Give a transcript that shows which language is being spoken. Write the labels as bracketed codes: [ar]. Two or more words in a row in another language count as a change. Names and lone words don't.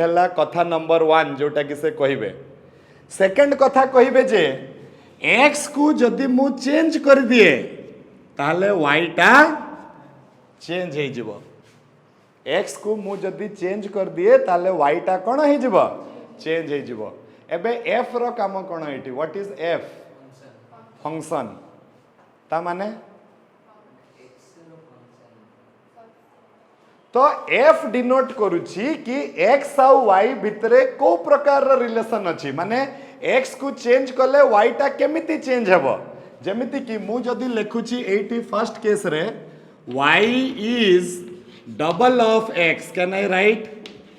[or] ହଲା କଥା ନମ୍ବର 1 ଯୋଉଟା କି ସେ କହିବେ ସେକେଣ୍ଡ କଥା କହିବେ ଯେ x କୁ ଯଦି ମୁଁ ଚେଞ୍ଜ କର ଦିଏ ତାହେଲେ y ଟା ଚେଞ୍ଜ ହେ ଯିବ x କୁ ମୁଁ ଯଦି ଚେଞ୍ଜ କର ଦିଏ ତାହେଲେ y ଟା କେଉଁ ହେ ଯିବ ଚେଞ୍ଜ ହେ ଯିବ ଏବେ f ର କାମ କଣ ହେଉଛି [en] what is f function [or] ତା ମାନେ ତ f ଡିନୋଟ କରୁଛି କି x ଆଉ y ଭିତରେ କି ପ୍ରକାର ର ରିଲେସନ ଅଛି ମାନେ x କୁ ଚେଞ୍ଜ କଲେ y ଟା କେମିତି ଚେଞ୍ଜ ହେବ ଯେମିତି କି ମୁଁ ଯଦି ଲେଖୁଛି 80 [en] first case [or] ରେ [en] y is double of x can I write